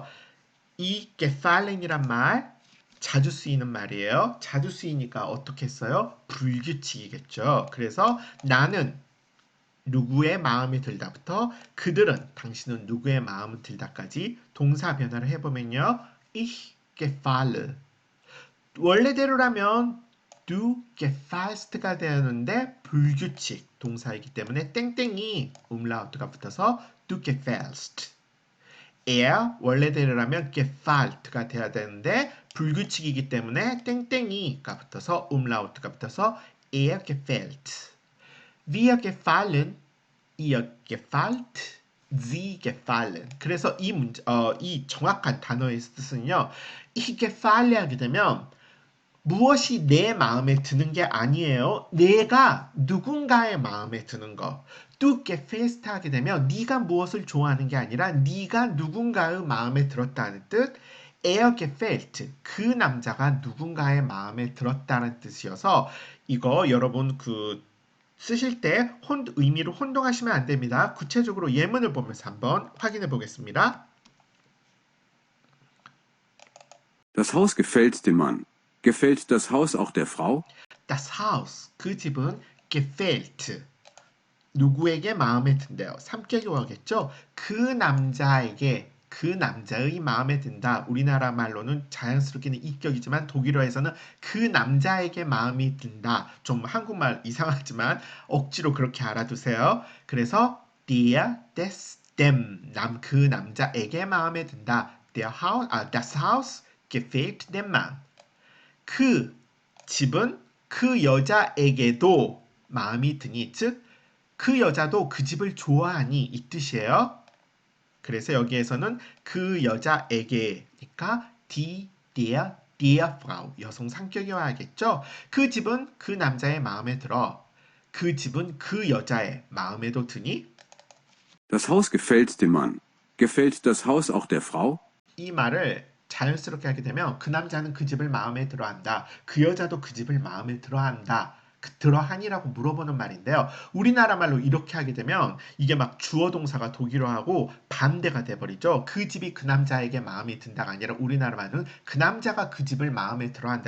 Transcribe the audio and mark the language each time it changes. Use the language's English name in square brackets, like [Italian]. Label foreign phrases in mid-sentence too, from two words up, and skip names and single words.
[Korean] 이 gefallen이란 말 자주 쓰이는 말이에요. 자주 쓰이니까 어떻게 써요? 불규칙이겠죠. 그래서 나는 누구의 마음에 들다부터 그들은 당신은 누구의 마음에 들다까지 동사 변화를 해보면요. [German] Ich gefalle. [Korean] 원래대로라면 [German] du gefallst [Korean] 가 되는데 불규칙 동사이기 때문에 땡땡이 umlaut가 붙어서 [German] du gefällst. [Korean] 원래대로라면 gefalt가 돼야 되는데 불규칙이기 때문에 땡땡이가 붙어서 umlaut가 붙어서 gefällt. [German] Wir gefallen, ihr gefällt, sie gefallen. [Korean] 그래서 이 정확한 단어의 뜻은요. [German] ich gefalle [Korean] 하게 되면 무엇이 내 마음에 드는 게 아니에요. 내가 누군가의 마음에 드는 거. [German] Du gefällst [Korean] 하게 되면 네가 무엇을 좋아하는 게 아니라 네가 누군가의 마음에 들었다는 뜻. gefällt, 그 남자가 누군가의 마음에 들었다는 뜻이어서 이거 여러분 쓰실 때 의미를 혼동하시면 안 됩니다. 구체적으로 예문을 보면서 한번 확인해 보겠습니다. [German] Das Haus gefällt dem Mann. Gefällt das Haus auch der Frau? Das Haus, [Korean] 그 집은 gefällt, 누구에게 마음에 든대요. 삼격이 오겠죠? 그 남자에게, 그 남자의 마음에 든다. 우리나라 말로는 자연스럽게는 이격이지만 독일어에서는 그 남자에게 마음이 든다. 좀 한국말 이상하지만 억지로 그렇게 알아두세요. 그래서 dem, 그 남자에게 마음에 든다. [German] Das Haus gefällt dem Mann. [Korean] 그 집은 그 여자에게도 마음이 드니, 즉 그 여자도 그 집을 좋아하니 이 뜻이에요. 그래서 여기에서는 그 여자에게니까 [German] der Frau, [Korean] 여성 상격이 와야겠죠. 그 집은 그 남자의 마음에 들어. 그 집은 그 여자의 마음에도 드니. [German] Das Haus gefällt dem Mann. Gefällt das Haus auch der Frau? [Korean] 이 말을 자연스럽게 하게 되면 그 남자는 그 집을 마음에 들어한다. 그 여자도 그 집을 마음에 들어한다. 들어하니라고 물어보는 말인데요. 우리나라 말로 이렇게 하게 되면 이게 막 주어 동사가 독일어하고 반대가 돼버리죠. 그 집이 그 남자에게 마음에 든다가 아니라 우리나라 말은 그 남자가 그 집을 마음에 들어한다.